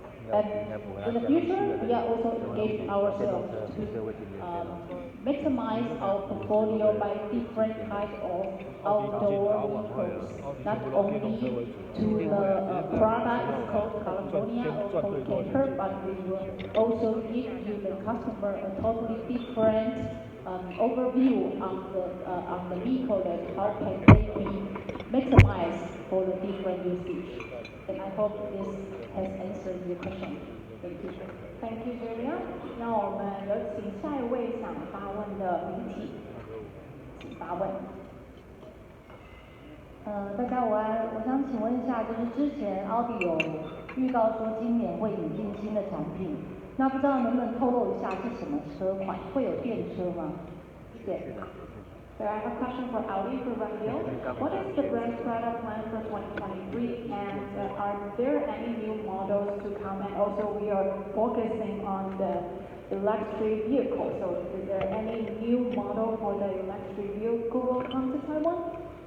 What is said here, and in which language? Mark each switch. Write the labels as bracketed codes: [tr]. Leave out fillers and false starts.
[en] And in the future, we are also engaging ourselves to maximize our portfolio by different types of outdoor vehicles, not only to the product called California or called camper, but we will also give you the customer a totally different overview on the vehicle that how can they be maximized for the different usage. And I hope this has answered your question. Thank you. Thank you, Julia. [zh] 那我们有请下一位想发问的媒体，请发问。大家午安，我想请问一下，就是之前奥迪有预告说今年会引进新的产品，那不知道能不能透露一下是什么车款？会有电车吗？谢谢。 [en] So I have a question for Audi for Raphael. What is the brand product plan for 2023, and are there any new models to come? And also we are focusing on the electric vehicle. So is there any new model for the electric vehicle will come to Taiwan?